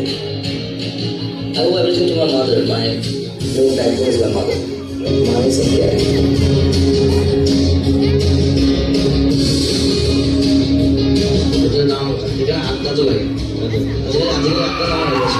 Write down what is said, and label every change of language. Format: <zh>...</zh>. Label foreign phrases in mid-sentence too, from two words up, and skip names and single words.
<en>I owe everything to my mother. My real backbone is my mother.</en> <hi>माँ ने सब किया है। मुझे नाम ठीक है आपका तो भाई मुझे आपका नाम है</hi>